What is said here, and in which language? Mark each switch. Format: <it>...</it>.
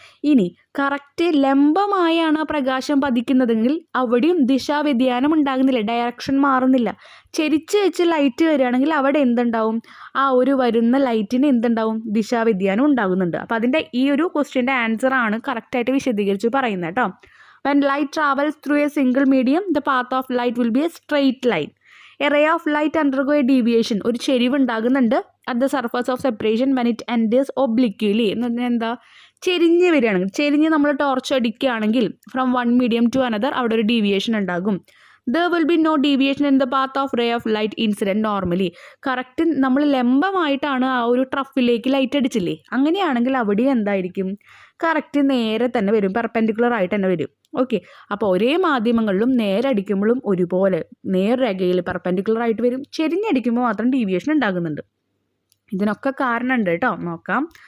<ml>ഇനി കറക്റ്റ് ലംബമായാണ് പ്രകാശം പതിക്കുന്നതെങ്കിൽ അവിടെയും ദിശാവ്യതിയാനം ഉണ്ടാകുന്നില്ല, ഡയറക്ഷൻ മാറുന്നില്ല. ചെരിച്ച് വെച്ച് ലൈറ്റ് വരികയാണെങ്കിൽ അവിടെ എന്തുണ്ടാവും? ആ ഒരു വരുന്ന ലൈറ്റിന് എന്തുണ്ടാവും? ദിശാവ്യതിയാനം ഉണ്ടാകുന്നുണ്ട്. അപ്പോൾ അതിൻ്റെ ഈ ഒരു ക്വസ്റ്റ്യൻ്റെ ആൻസറാണ് കറക്റ്റായിട്ട് വിശദീകരിച്ച് പറയുന്നത് കേട്ടോ.</ml> <en>When light travels through a single medium, the path of light will be a straight line. A ray of light undergo a deviation.</en> <ml>ഒരു ചെരിവ് ഉണ്ടാകുന്നുണ്ട്</ml> <en>at the surface of separation when it enters obliquely.</en> <ml>എന്താ? ചെരിഞ്ഞ് വരികയാണെങ്കിൽ, ചെരിഞ്ഞ് നമ്മൾ torch അടിക്കുകയാണെങ്കിൽ</ml> <en>from one medium to another</en> <ml>അവിടെ ഒരു ഡീവിയേഷൻ ഉണ്ടാകും.</ml> <en>There will be no deviation in the path of ray of light incident normally.</en> <ml>Correct നമ്മൾ ലംബമായിട്ടാണ് ആ ഒരു ട്രഫിലേക്ക് ലൈറ്റ് അടിച്ചില്ലേ, അങ്ങനെയാണെങ്കിൽ അവിടെ എന്തായിരിക്കും? കറക്റ്റ് നേരെ തന്നെ വരും, പെർപെൻഡിക്കുലർ ആയിട്ട് തന്നെ വരും. അപ്പോൾ ഒരേ മാധ്യമങ്ങളിലും നേരെ അടിക്കുമ്പോഴും ഒരുപോലെ നേർരേഖയിൽ പെർപെൻഡിക്കുലർ ആയിട്ട് വരും. ചെരിഞ്ഞടിക്കുമ്പോൾ മാത്രം ഡീവിയേഷൻ ഉണ്ടാകുന്നുണ്ട്. ഇതിനൊക്കെ കാരണമുണ്ട് കേട്ടോ. നോക്കാം.</ml>